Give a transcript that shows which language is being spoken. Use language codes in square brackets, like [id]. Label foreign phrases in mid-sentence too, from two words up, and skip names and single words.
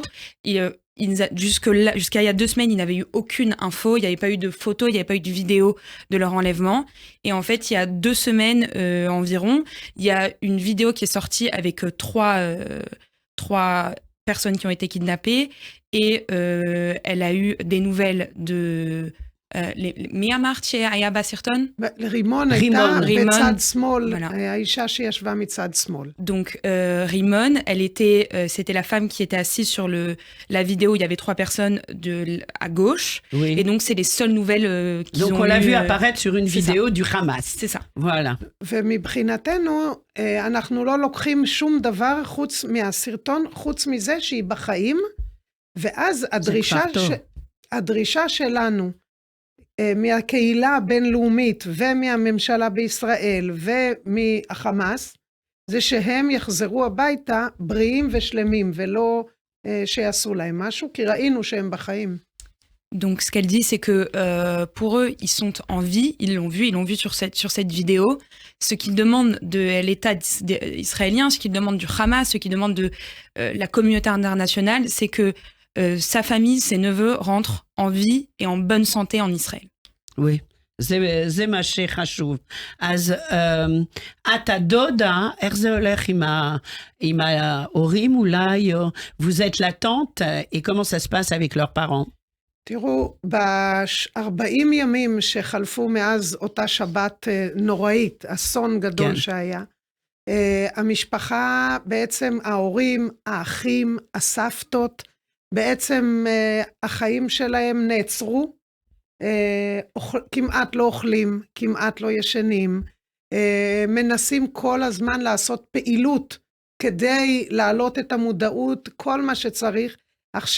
[fr] Jusqu'à il y a 2 semaines, il n'avait eu aucune info, il n'y avait pas eu de photos, il n'y avait pas eu de vidéo de leur enlèvement. Et en fait, il y a 2 semaines environ, il y a une vidéo qui est sortie avec 3 personnes qui ont été kidnappées. Et elle a eu des nouvelles de... [he] מי אמרת שהיה בסרטון? רימון הייתה בצד שמאל, האישה שישבה מצד שמאל. [fr] Donc Rimon, c'était la femme qui était assise sur la vidéo, il y avait 3 personnes à gauche, et donc c'est les seules nouvelles qu'ils ont eues. Donc on l'a vu apparaître sur une vidéo du Hamas. C'est ça. Voilà. [he] ומבחינתנו, אנחנו לא לוקחים שום דבר חוץ מהסרטון, חוץ מזה שהיא בחיים, ואז הדרישה שלנו, מהקהילה הבינלאומית ומהממשלה בישראל ומהחמאס, זה שהם יחזרו הביתה בריאים ושלמים, ולא שיעשו להם משהו, כי ראינו שהם בחיים. [fr] Donc ce qu'elle dit, c'est que pour eux, ils sont en vie, ils l'ont vu sur cette vidéo. Ce qu'ils demandent de l'État israélien, ce qu'ils demandent du Hamas, ce qu'ils demandent de la communauté internationale, c'est que sa famille, ses neveux rentrent en vie et en bonne santé en Israël. Oui, [he] זה מה שחשוב. אז אתה דודה, איך זה הולך עם ההורים אולי? [fr] Vous êtes la tante, et comment ça se passe avec leurs parents? [he] תראו, ב-40 ימים שחלפו מאז אותה שבת נוראית, אסון גדול שהיה, המשפחה, בעצם ההורים, האחים, הסבתות, בעצם החיים שלהם נעצרו, כמעט לא אוכלים, כמעט לא ישנים, מנסים כל הזמן לעשות פעילות כדי להעלות את המודעות, כל מה שצריך.